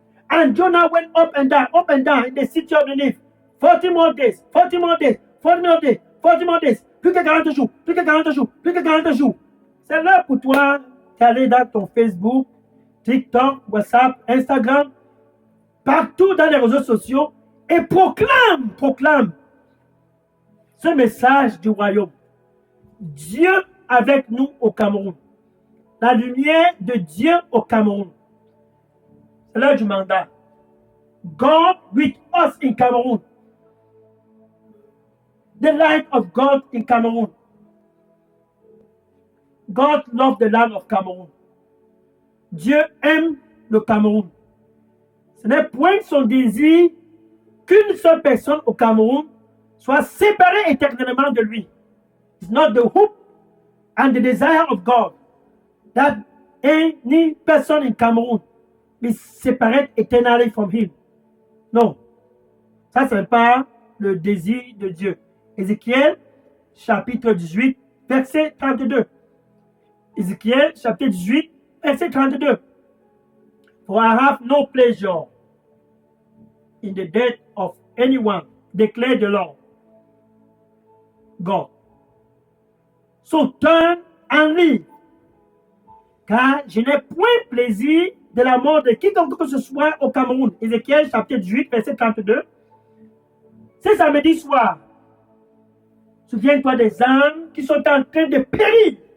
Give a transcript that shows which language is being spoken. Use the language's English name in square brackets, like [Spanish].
[English] And Jonah went up and down in the city of Nineveh. 40 more days, 40 more days, 40 more days, 40 more days. [French] Plus que 40 jours, plus que 40 jours, plus que 40 jours. C'est l'heure pour toi d'aller dans ton Facebook, TikTok, WhatsApp, Instagram, partout dans les réseaux sociaux et proclame ce message du royaume. Dieu avec nous au Cameroun. La lumière de Dieu au Cameroun. C'est l'heure du mandat. [English] God with us in Cameroon. The light of God in Cameroon. God loves the land of Cameroon. [French] Dieu aime le Cameroun. Ce n'est point son désir qu'une seule personne au Cameroun soit séparée éternellement de lui. [English] It's not the hope and the desire of God that any person in Cameroon be separated eternally from him. [French] Non. Ça, ce n'est pas le désir de Dieu. Ézéchiel, chapitre 18, verset 32. Ézéchiel, chapitre 18, verset 32. [English] For I have no pleasure in the death of anyone, declare the Lord God. So turn and live. [French] Car je n'ai point plaisir de la mort de quiconque que ce soit au Cameroun. Ézéchiel, chapitre 18, verset 32. C'est samedi soir. Souviens-toi des âmes qui sont en train de périr.